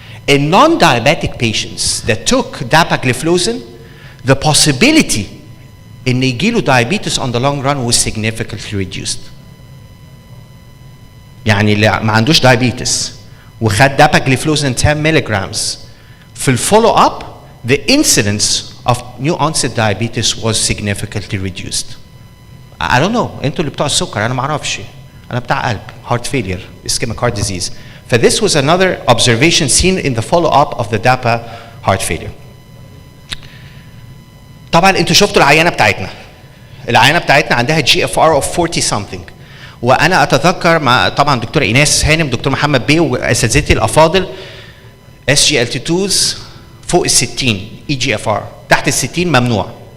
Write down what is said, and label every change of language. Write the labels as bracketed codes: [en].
[en] In non-diabetic patients that took dapagliflozin, the possibility in [ar] يجيله [en] diabetes on the long run was significantly reduced. [ar] يعني اللي ما عندوش [en] diabetes وخد dapagliflozin 10 milligrams [ar] في الفولو اب [en] the incidence of new onset diabetes was significantly reduced. I don't know, [ar] انتوا اللي بتوع السكر، انا ما اعرفش. انا بتاع قلب، [en] heart failure, ischemic heart disease. This was another observation seen in the follow-up of the DAPA heart failure. [ar] طبعا انتوا شفتوا العينه بتاعتنا. العينه بتاعتنا عندها [en] GFR of 40 something. [ar] وانا اتذكر مع طبعا دكتور ايناس هانم، دكتور محمد بيه واساتذتي الافاضل SGLT2s فوق ال 60 EGFR، تحت ال 60 ممنوع.